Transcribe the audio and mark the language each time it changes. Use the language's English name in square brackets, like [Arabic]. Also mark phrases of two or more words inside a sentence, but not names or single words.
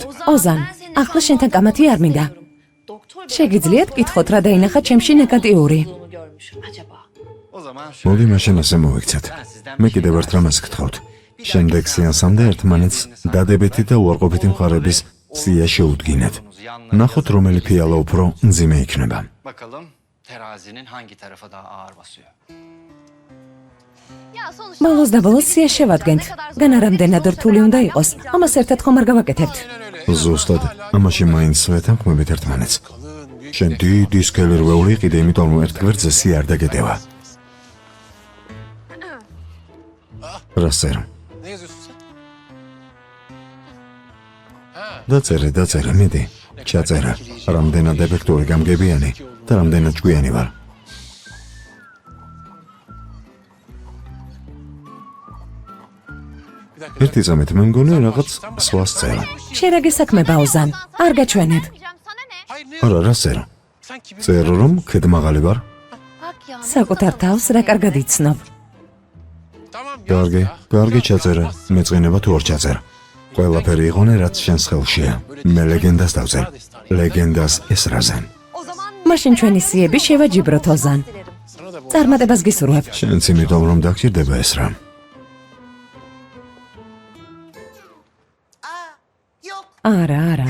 [Georgian] ოზან, ახლა შენთან კამათი არ მინდა. შეგიძლიათ კითხოთ რა დაინახა ჩემში ნეგატიური. მოდი მაშინ ასე მოვიქცეთ. მე კიდევ ერთ რამას გთხოვთ. შემდეგ სეანსამდე ერთმანეთს დადებითი და უარყოფითი მხარების სია შეუდგინეთ. ნახოთ რომელი ფიალა უფრო მძიმე იქნება. [Turkish] Bakalım terazinin hangi tarafa daha ağır basıyor. [Georgian] ბოლოს და ბოლოს სია შევადგენთ. განა რამდენად რთული უნდა იყოს, ამას ერთად ხომ არ გავაკეთებთ. ზუსტად, ამაში მაინც ვეთანხმებით ერთმანეთს. შენ დიდი სქელი რვეული იყიდე, იმიტომ რომ ერთ გვერდზე სია არ დაგეტევა. რასწერ? [Turkish] Ne yazıyorsun sen? [Georgian] დაწერე, მიდი. ჩაწერა. რამდენად ეფექტური გამგებიანი და რამდენად ჭკვიანი ვარ. ერთი წამით მე მგონი რაღაც სხვას წერა. შენ რა გესაქმება ოზან? არ გაჩვენებ. [Turkish] Hayır ne [Georgian] არა, რა წერა? [Turkish] Sen kimin? [Georgian] წერო რომ ქედმაღალი ვარ. საკუთარ თავს რა კარგად იცნობ. [Turkish] Tamam yaz [Georgian] კარგი ჩაწერა. მეწყინება თუ არ ჩაწერა. ყველაფერი იყონე რაც შენს ხელშია. მე ლეგენდას დავწერ. ლეგენდას ესრაზენ. მაშინ ჩვენი სიები შევაჯიბროთ ოზან. წარმატებას გისურვებ. შენც იმიტომ რომ დაგჭირდება ეს რამ. არა.